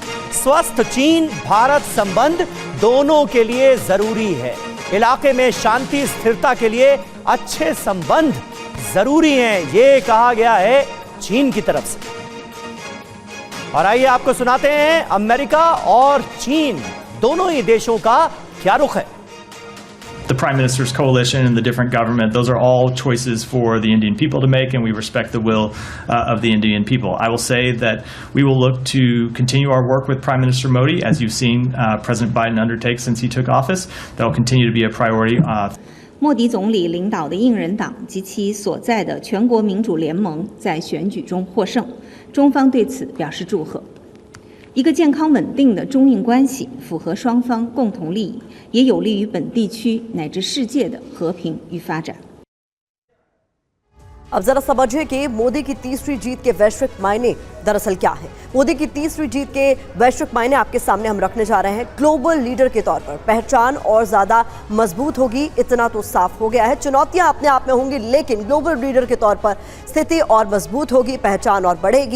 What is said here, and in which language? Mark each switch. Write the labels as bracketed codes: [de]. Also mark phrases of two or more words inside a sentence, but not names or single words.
[hi] स्वस्थ चीन भारत संबंध दोनों के लिए जरूरी है। इलाके में शांति स्थिरता के लिए अच्छे संबंध जरूरी हैं, ये कहा गया है चीन की तरफ से। और आइए आपको सुनाते हैं अमेरिका और चीन दोनों ही देशों का क्या रुख है। [en] The Prime Minister's coalition and the different government, those are all choices for the Indian people to make, and we respect the will of the Indian people. I will say that we will look to continue our work with Prime Minister Modi, as you've seen President Biden undertake since he took office. That will continue to be a priority. [zh] 莫迪总理领导的应人党及其所在的全国民主联盟在选举中获胜，中方对此表示祝贺。一个健康稳定的中印关系符合双方共同利益，也有利于本地区乃至世界的和平与发展。 [hi] अब जरा समझिए कि मोदी की तीसरी जीत के वैश्विक मायने दरअसल क्या है। मोदी की तीसरी जीत के वैश्विक मायने आपके सामने हम रखने जा रहे हैं। [en] global leader [hi] के तौर पर पहचान और ज्यादा मजबूत होगी, इतना तो साफ हो गया है। चुनौतियां अपने आप में होंगी, लेकिन [en] global leader [hi] के तौर पर स्थिति और मजबूत होगी, पहचान और बढ़ेगी।